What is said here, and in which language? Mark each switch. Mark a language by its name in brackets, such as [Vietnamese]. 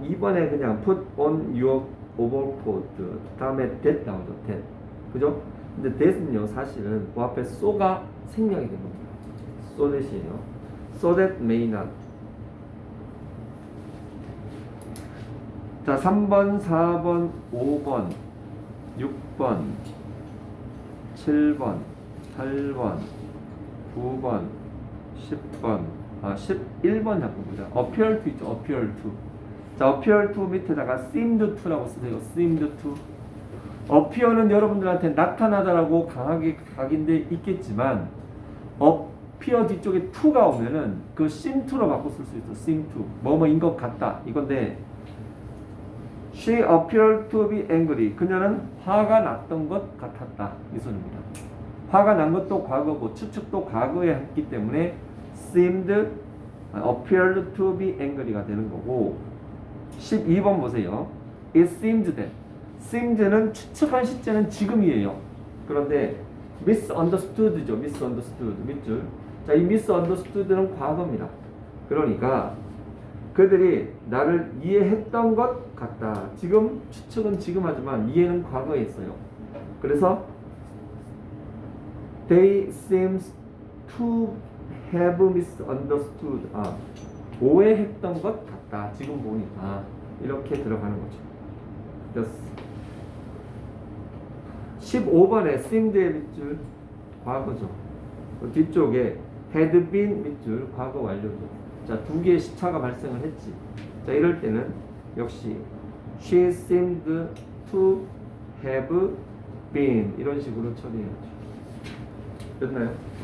[English] 2번에 그냥 put on your overcoat 다음에 that 나오죠. [Korean] that. 그죠? 근데 that은요 사실은 그 앞에 so가 생략이 된 겁니다. [English] so that이에요. so that may not. [Korean] 자, 3번, 4번, 5번, 6번, 7번, 8번, 9번, 10번. 11번 잠깐 보자. [English] appear to 있죠. appear to. 자, appear to 밑에다가 seemed to라고 쓰세요. seemed to. [Korean] appear는 여러분들한테 나타나다라고 강하게 각인돼 있겠지만 appear 뒤쪽에 to가 오면은 그 seem to로 바꿔 쓸 수 있어. seem to. 뭐뭐인 것 같다. [English] 이건데 she appeared to be angry. [Korean] 그녀는 화가 났던 것 같았다. 이 소리입니다. 화가 난 것도 과거고 추측도 과거에 했기 때문에 seemed, appeared to be angry 가 되는 거고 12번 보세요. [English] It seems that. [Korean] seems는 추측한 시제는 지금이에요. 그런데 misunderstood죠. [English] misunderstood. 밑줄. [Korean] 자, 이 misunderstood는 과거입니다. 그러니까 그들이 나를 이해했던 것 같다. 지금 추측은 지금 하지만 이해는 과거에 있어요. [English] 그래서 they seems to have misunderstood. [Korean] 오해했던 것 같다. 지금 보니까 이렇게 들어가는 거죠. 됐어. 15번에 seemed의 밑줄 과거죠. 그 뒤쪽에 had been 밑줄 과거 완료죠. 자, 두 개의 시차가 발생을 했지. 자, 이럴 때는 역시 she seemed to have been 이런 식으로 처리해야죠. 됐나요?